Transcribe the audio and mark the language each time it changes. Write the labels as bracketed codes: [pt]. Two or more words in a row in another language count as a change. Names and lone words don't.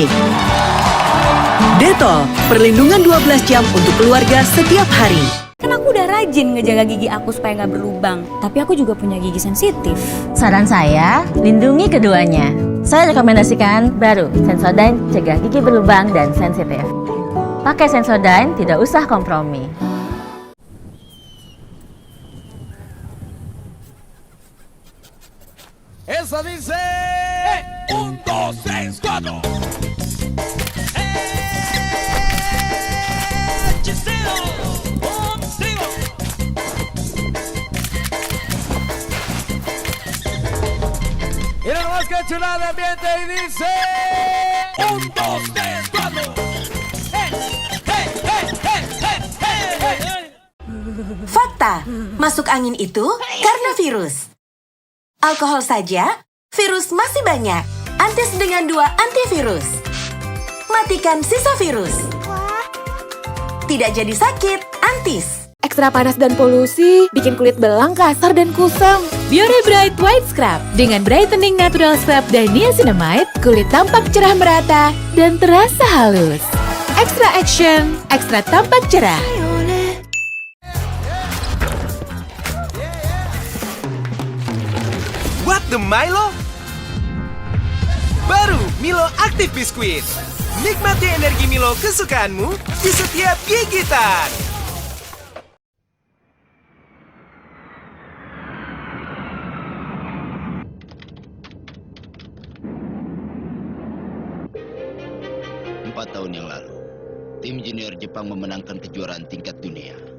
[id] Detol, perlindungan 12 jam untuk keluarga setiap hari. Kan aku udah rajin ngejaga gigi aku supaya nggak berlubang. Tapi aku juga punya gigi sensitif. Saran saya, lindungi keduanya. Saya rekomendasikan baru Sensodyne cegah gigi berlubang dan sensitif. Pakai Sensodyne, tidak usah kompromi. [es] Esa dice 1, 2, 3, 4. Y nada más que chulada de ambiente y dice 1, 2, 3, 4. [id] Fakta, masuk angin itu karena virus. Alkohol saja, virus masih banyak. Antis dengan 2 antivirus. Matikan sisa virus. Tidak jadi sakit, Antis. Ekstra panas dan polusi bikin kulit belang, kasar, dan kusam. Biore Bright White Scrub dengan [en] brightening natural scrub [id] dan niacinamide, kulit tampak cerah merata dan terasa halus. [en] Extra action, [id] ekstra tampak cerah. [en] What the Milo? [id] Baru Milo Active Biskuit. Nikmati energi Milo kesukaanmu di setiap gigitan. Tahun yang lalu, tim junior Jepang memenangkan kejuaraan tingkat dunia.